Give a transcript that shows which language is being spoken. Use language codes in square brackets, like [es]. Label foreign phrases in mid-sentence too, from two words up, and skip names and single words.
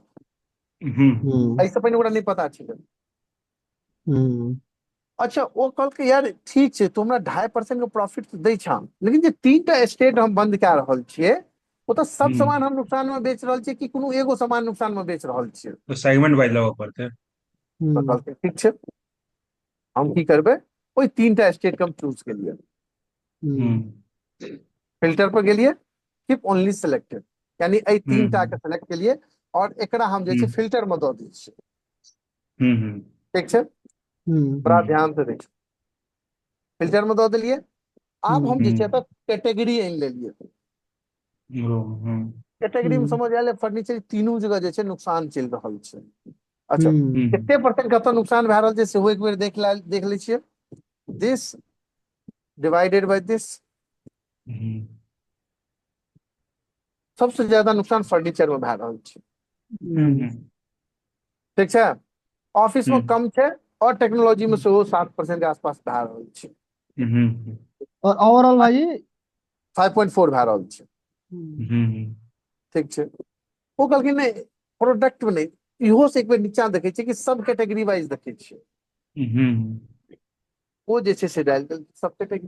[mai] ऐसे पहिने ओकरा नहीं पता छलै। अच्छा वो कहलकै यार ठीक छै तू हमरा 2.5% का प्रॉफिट तो दै छा, लेकिन जे 3टा स्टेट हम बंद कए रहल छियै वो तो सब सामान हम नुकसान में बेच रहल छियै कि कोनो एगो सामान नुकसान में बेच रहल छियै। तो [en] segment wise [mai] लेबऽ पड़तै। तो कहलकै ठीक छै, हम की करबै, ओहि 3टा स्टेट के हम चूज केलिए, फिल्टर पर गेलिए, [en] keep only selected, [mai] यानी एहि 3टा के सेलेक्ट केलिए और एकरा हम जे छै फिल्टर में दऽ दै छियै। ठीक छै, बड़ा ध्यान से देखियो, फिल्टर में दऽ देलिए। आब हम जे छै एतऽ कैटेगरी आनि लेलिए, कैटेगरी में समझ आयल फर्नीचर तीनू जगह जे छै नुकसान चलि रहल छै। अच्छा कते परसेंट कतऽ नुकसान भए रहल छै सेहो एक बेर देख लै छियै, [en] this divided by this, [mai] सबसे ज्यादा नुकसान फर्नीचर में भए रहल छै। ठीक छै, ऑफिस में कम छै और टेक्नोलॉजी में सेहो 7% के आसपास भए रहल छै। और ओवरऑल भाई 5.4 भए रहल छै। ठीक छै, वो कहलखिन नहीं प्रोडक्ट में नहीं, इहो से एक बेर नीचा देखे छियै कि सब [en] category wise [mai] देखे छियै, वो जे छै से डालि देलखिन सब कैटेगरी।